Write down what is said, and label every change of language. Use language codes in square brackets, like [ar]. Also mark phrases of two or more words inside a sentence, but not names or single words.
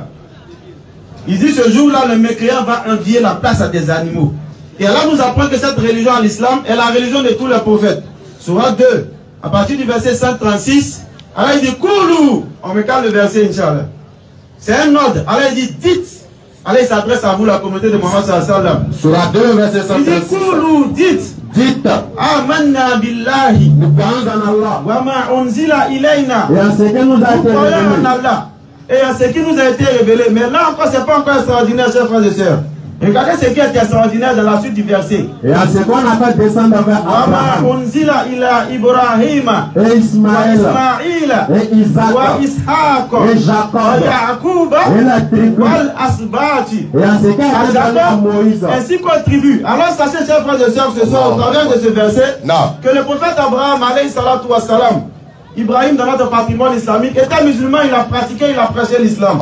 [fr] Il dit ce jour-là, le mécréant va envier la place à des animaux. Et Allah nous apprend que cette religion en islam est la religion de tous les prophètes. Sourate 2. À partir du verset 136, Allah dit Koulou. On regarde le verset, [ar] إن شاء الله. [fr] C'est un ordre. Alors il dit, dites. Alors il s'adresse à vous, la communauté de Mohammed [ar] صلى الله عليه وسلم. [fr] Surah 2, verset 136. Il dit, Koulou, dites. Dites. [ar] آمنا بالله. [fr] Nous croyons en Allah. [ar] وما أنزل إلينا. [fr] Et en ce qui nous a été Nous croyons révélé. en Allah. Et en ce qui nous a été révélé. Mais là encore, c'est pas encore extraordinaire, chers frères et sœurs. Regardez ce qui est extraordinaire dans la suite du verset. Et en ce qu'on a fait descendre vers Abraham. [ar] وما أنزل إلى إبراهيم. [fr] Et Ismaël. Et Isaac. [ar] وإسحاق. [fr] Et Jacob. [ar] ويعقوب. [fr] Et la tribu. [ar] والأسباط. [fr] Et en ce qui a été donné à Moïse. Ainsi qu'aux tribus. Alors sachez, chers frères et sœurs, ce soir, au travers de ce verset, que le prophète Abraham, [ar] عليه الصلاة والسلام, [fr] Ibrahim, dans notre patrimoine islamique, était musulman, il a pratiqué, il a prêché l'islam.